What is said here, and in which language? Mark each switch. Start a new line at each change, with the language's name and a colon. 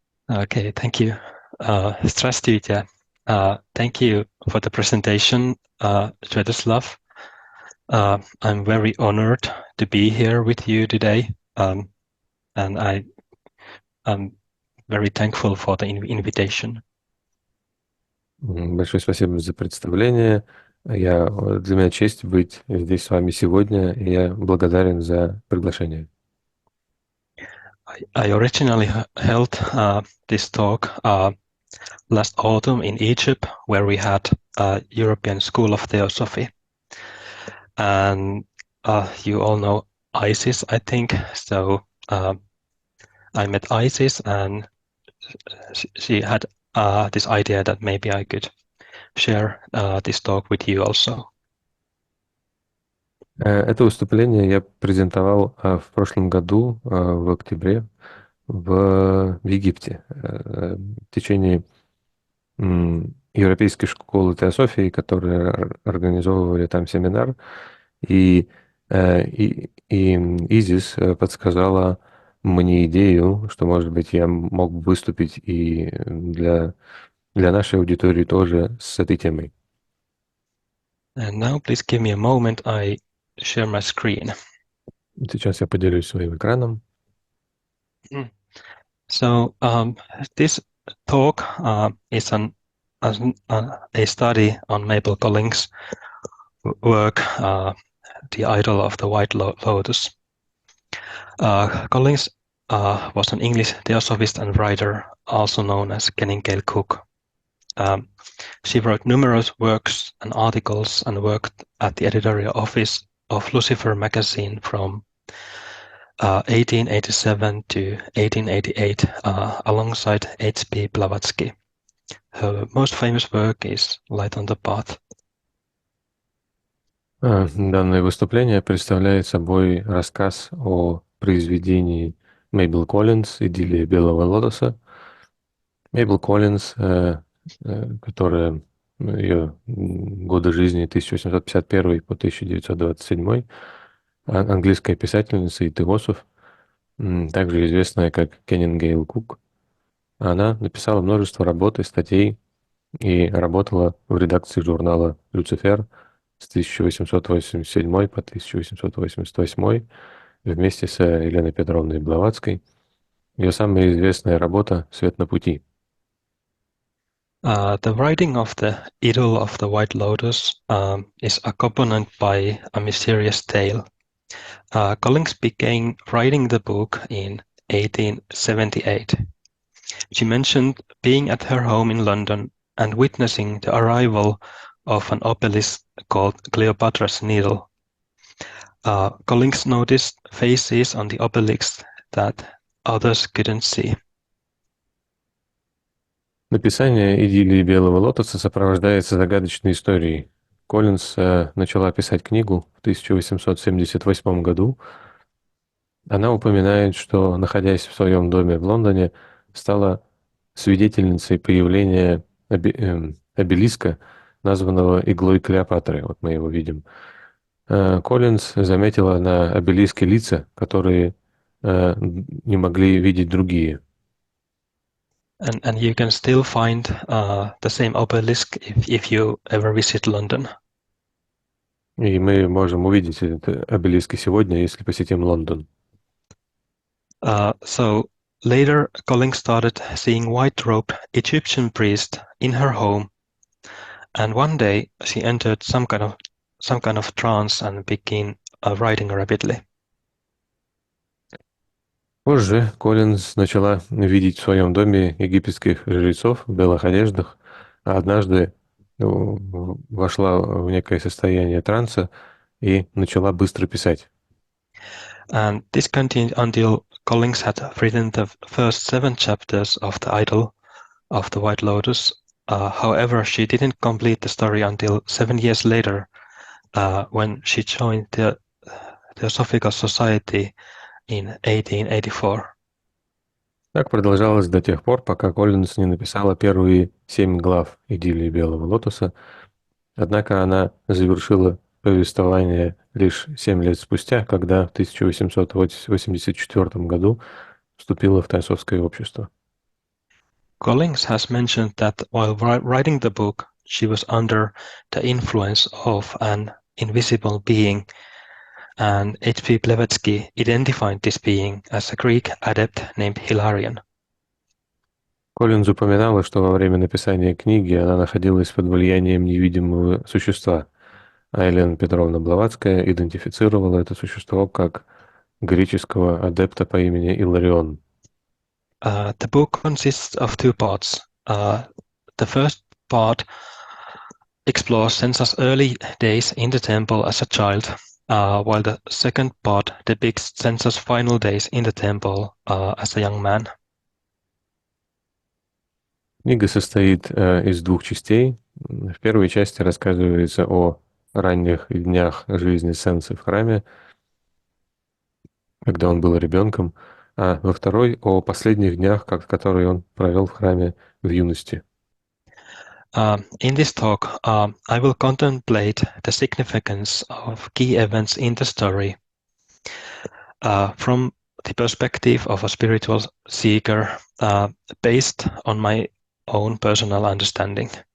English: Okay, thank you.
Russian: Здравствуйте.
English: Thank you for the presentation, Svetoslav. I'm very honored to be here with you today, and I'm very thankful for the invitation.
Russian: Большое спасибо за представление. Для меня честь быть здесь с вами сегодня, и я благодарен за приглашение.
English: I originally held this talk last autumn in Egypt, where we had a European School of Theosophy. And you all know Isis, I think. So I met Isis, and she had this idea that maybe I could share this talk with you also.
Russian: Это выступление я презентовал в прошлом году, в октябре, в Египте, в течение Европейской школы теософии, которые организовывали там семинар, и Изис подсказала мне идею, что, может быть, я мог бы выступить и для нашей аудитории тоже с этой темой.
English: And now please give me a moment, I share my screen.
Russian: Сейчас я поделюсь своим экраном.
English: So this talk is a study on Mabel Collins' work, The Idyll of the White Lotus. Collins was an English theosophist and writer, also known as Keningale Cook. She wrote numerous works and articles and worked at the editorial office of Lucifer magazine from 1887 to 1888 alongside H.P.Blawatской. Her most famous work is Light on the Path.
Russian: Данное выступление представляет собой рассказ о произведении Мейбл Коллинз «Идиллия белого лотоса». Мейбл Коллинз, которая ее годы жизни 1851 по 1927, английская писательница и теософ, также известная как Кеннингейл Кук. Она написала множество работ и статей и работала в редакции журнала «Люцифер» с 1887 по 1888 вместе с Еленой Петровной Блаватской. Ее самая известная работа «Свет на пути».
English: The writing of the Idyll of the White Lotus is accompanied by a mysterious tale. Collins began writing the book in 1878. She mentioned being at her home in London and witnessing the arrival of an obelisk called Cleopatra's Needle. Collins noticed faces on the obelisk that others couldn't see.
Russian: Написание «Идиллии белого лотоса» сопровождается загадочной историей. Коллинз начала писать книгу в 1878 году. Она упоминает, что, находясь в своем доме в Лондоне, стала свидетельницей появления обелиска, названного иглой Клеопатры. Вот мы его видим. Коллинз заметила на обелиске лица, которые не могли видеть другие.
English: And you can still find the same obelisk if you ever visit London.
Russian: И мы можем увидеть этот обелиск и сегодня, если посетим Лондон.
English: So later, Collins started seeing white-robed Egyptian priests in her home, and one day she entered some kind of trance and began writing rapidly.
Russian: Позже Коллинз начала видеть в своем доме египетских жрецов в белых одеждах, а однажды вошла в некое состояние транса и начала быстро писать.
English: And this continued until Collins had written the first 7 chapters of the Idyll of the White Lotus. However, she didn't complete the story until 7 years later, when she joined the Theosophical Society in 1884.
Russian: Так продолжалось до тех пор, пока Коллинз не написала первые 7 глав «Идиллии белого лотоса». Однако она завершила повествование лишь 7 лет спустя, когда в 1884 году вступила в Теософское общество.
English: Collins has mentioned that while writing the book, she was under the influence of an invisible being, and H.P.Blawatской identified this being as a Greek adept named Hilarion.
Russian: Коллинз упоминала, что во время написания книги она находилась под влиянием невидимого существа, а Елена Петровна Блаватская идентифицировала это существо как греческого адепта по имени Иларион.
English: The book consists of 2 parts. The first part explores Sensa's early days in the temple as a child, while the second part depicts Sensa's final days in the temple as a young man.
Russian: Книга состоит из 2 частей. В первой части рассказывается о ранних днях жизни Сенсы в храме, когда он был ребенком, а во второй о последних днях, которые он провел в храме в юности.
English: In this talk, I will contemplate the significance of key events in the story from the perspective of a spiritual seeker, based on my own personal understanding.